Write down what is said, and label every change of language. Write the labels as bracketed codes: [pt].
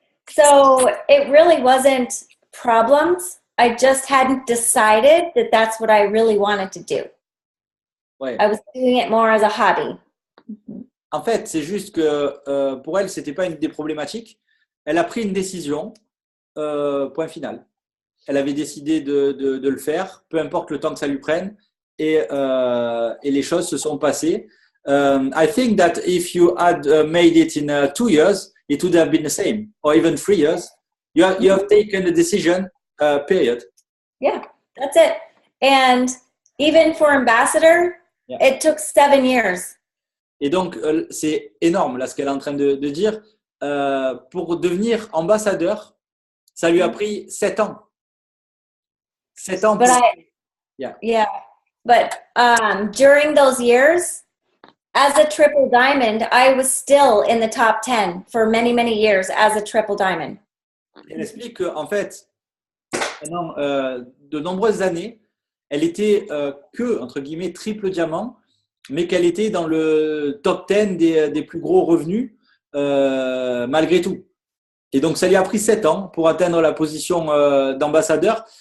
[en] So it really wasn't problems. I just hadn't decided that that's what I really wanted to do. Ouais. I was doing it more as a hobby. [fr] En fait, c'est juste que pour elle, c'était pas une des problématiques. Elle a pris une décision. Point final. Elle avait décidé de le faire, peu importe le temps que ça lui prenne, et les choses se sont passées. [en] I think that if you had made it in 2 years, it would have been the same, or even 3 years. You have taken a decision, period. Yeah, that's it. And even for ambassador, it took 7 years. [fr] Et donc, c'est énorme là ce qu'elle est en train de dire. Pour devenir ambassadeur, ça lui a pris 7 ans. 7 ans. [en] But But during those years, as a triple diamond, I was still in the top 10 for many years as a triple diamond. [fr] Elle explique qu'en fait, pendant de nombreuses années, elle était que, entre guillemets, triple diamant, mais qu'elle était dans le top 10 des plus gros revenus malgré tout. Et donc, ça lui a pris 7 ans pour atteindre la position d'ambassadeur.